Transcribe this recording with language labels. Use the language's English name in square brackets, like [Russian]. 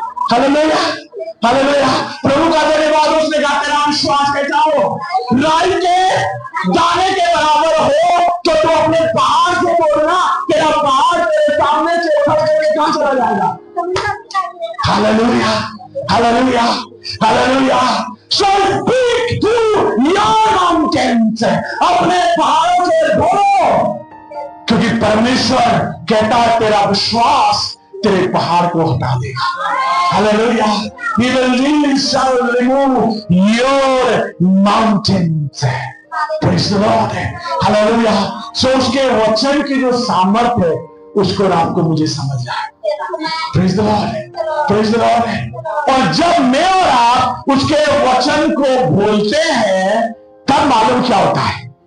[English] Hallelujah. Hallelujah. [Hindi] प्रभु का धन्यवाद। उसने कहा तेरा विश्वास कैसा हो, राई के दाने के बराबर हो तो तू अपने पहाड़ से बोलना, तेरा पहाड़ तेरे सामने से उठा के कहां चला जाएगा। [English] Hallelujah. Hallelujah. Hallelujah. So speak to your mountains. [Hindi] अपने पहाड़ों से बोलो, क्योंकि परमेश्वर कहता है तेरा विश्वास तेरे पहाड़ को हटा देगा। [English] Hallelujah. He shall remove your mountains. Praise the Lord. Hallelujah. [Hindi] So उसके वचन की जो सामर्थ्य है उसको रात को मुझे समझना है। [English] Praise the Lord. Praise the Lord. [Hindi] और जब मैं और आप उसके वचन को बोलते हैं तब मालूम क्या होता है।